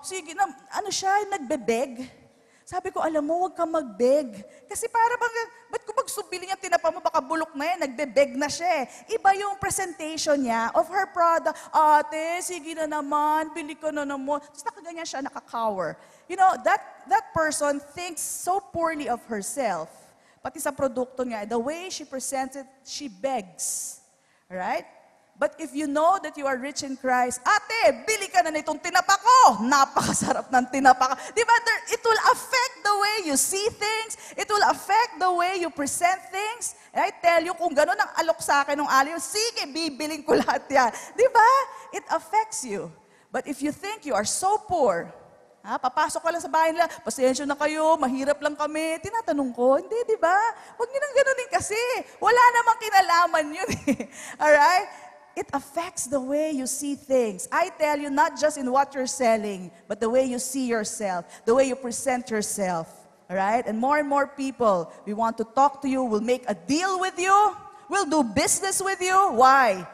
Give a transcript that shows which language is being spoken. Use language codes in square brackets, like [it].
[tl] Sige na, ano siya, nagbebeg. Sabi ko, alam mo, huwag ka magbeg. Kasi para bang, ba't kung magsubiling ang tinapa mo, baka bulok na yan, nagbebeg na siya eh. Iba yung presentation niya [en] of her product. [tl] Ate, sige na naman, bili ka na naman. Tapos nakaganyan siya, nakakower. [en] You know, that person thinks so poorly of herself. [tl] Pati sa produkto niya, [en] the way she presents it, she begs. Right? But if you know that you are rich in Christ, [tl] ate, bili ka na nitong tinapa ko. Napakasarap ng tinapa ko. Diba? [en] It will affect the way you see things. It will affect the way you present things. And I tell you, [tl] kung gano'n ang alok sa akin ng aliw, sige, bibiling ko lahat yan. Diba? [en] It affects you. But if you think you are so poor, [tl] papasok ka lang sa bahay nila, pasensya na kayo, mahirap lang kami. Tinatanong ko, hindi, di ba? Huwag niyo nang ganonin kasi. Wala namang kinalaman yun eh. Alright? [en] It affects the way you see things. I tell you, not just in what you're selling, but the way you see yourself, the way you present yourself. Alright? And more people, we want to talk to you, we'll make a deal with you, we'll do business with you. Why?